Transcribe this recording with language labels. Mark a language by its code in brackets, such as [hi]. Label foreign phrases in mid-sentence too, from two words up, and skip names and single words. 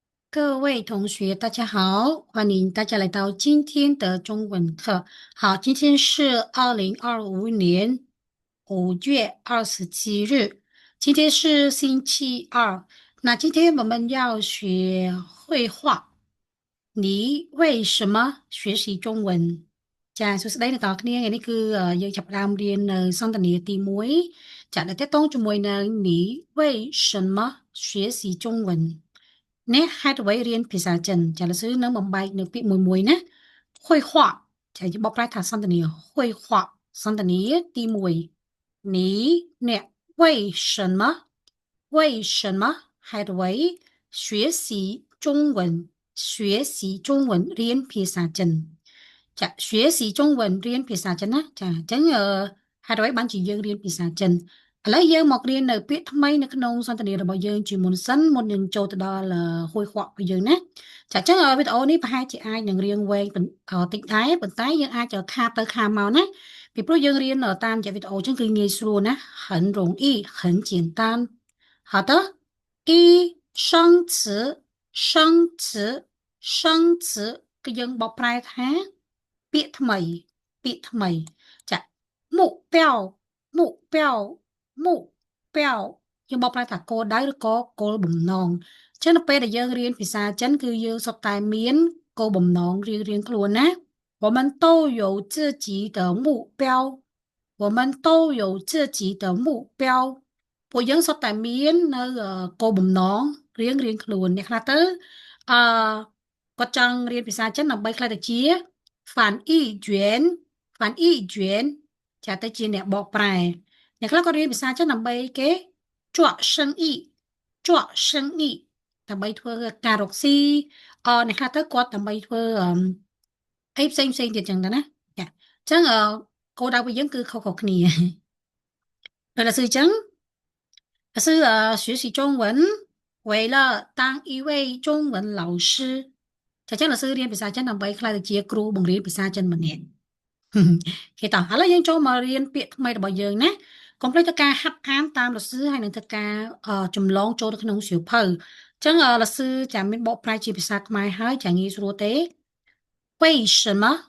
[zh] 各位同学，大家好，欢迎大家来到今天的中文课。好，今天是2025年5月27日，今天是星期二。那今天我们要学绘画。你为什么学习中文 [km] ចាសួស្តីអ្នកនរគ្នាថ្ងៃនេះគឺយើងចាប់ផ្ដើមរៀននៅសន្ទនាទី1ចាដែលតកតងជាមួយនឹង [zh] 你为什么学习中文 [km] នេះហេតុអ្វីរៀនភាសាចិនចាលោកsưនឹងបំបែកនៅពាក្យមួយណា绘画ចាយើងបកប្រែថាសន្ទនា绘画សន្ទនាទី1你អ្នក为什么ហេតុ អ្វី [zh] 学习中文学习中文 [km] រៀនភាសាចិនចា [zh] 学习中文 [km] រៀនភាសាចិនណាចាអញ្ចឹងហេតុអ្វីបានជាយើងរៀនភាសាចិនឥឡូវយើងមករៀននៅពាក្យថ្មីនៅក្នុងសន្ទនារបស់យើងជាមុនសិនមុននឹងចូល ទៅដល់ហួយខករបស់យើងណាចាអញ្ចឹងវីដេអូនេះប្រហែលជាអាចនឹងរៀងវែងតិចដែរប៉ុន្តែយើងអាចខាតទៅខាតមកណាពីព្រោះយើងរៀនតាមរយៈវីដេអូអញ្ចឹងគឺងាយស្រួលណា很 [zh] 容易很简单好的一生词生词生词 [km] គឺយើងបកប្រែថាពាក្យថ្មីចា [zh] 目标目标目标 [km] យើងបកប្រែថា គោលដៅឬក៏គោលបំណងចឹងនៅពេលដែលយើងរៀនភាសាចិនគឺយើងសុទ្ធតែមានគោលបំ ណងរៀងៗខ្លួនណា [zh] 我们都有自己的目标我们都有自己的目标 [km] ពួកយើងសុទ្ធតែមាននៅគោលបំណងរៀងខ្លួនអ្នកខ្លះទៅអឺគាត់ចង់រៀនភាសាចិនដើម្បីខ្លះទៅជាហ្វានអ៊ីជឿនចាទៅជាអ្នកបកប្រែអ្នកខ្លះក៏រៀនភាសាចិនដើម្បីគេជក់សឹងអ៊ី ដើម្បីធ្វើការរកស៊ីអ្នកខ្លះទៅគាត់ដើម្បីធ្វើអីផ្សេងទៀតចឹងទៅណាចាអញ្ចឹងគោលដៅរបស់យើងគឺខុសៗគ្នាដោយឡែ ចឹង [zh] 可是学习中文为了当一位中文老师 [km] ចាចឹងលោកsưរៀនភាសាចិនដើម្បីខ្លះទៅជាគ្រូបង្រៀនភាសាចិនម្នាក់គេតោះឥឡូវយើងចូលមករៀនពាក្យថ្មីរបស់យើងណាកុំភ្លេចទៅការហាត់អានតាមលោកsưហើយនឹងទៅការចម្លងចូលទៅក្នុងសៀវភៅអញ្ចឹងលោកsưចាមានបកប្រែជាភាសាខ្មែរហើយចាងាយស្រួលទេ为什么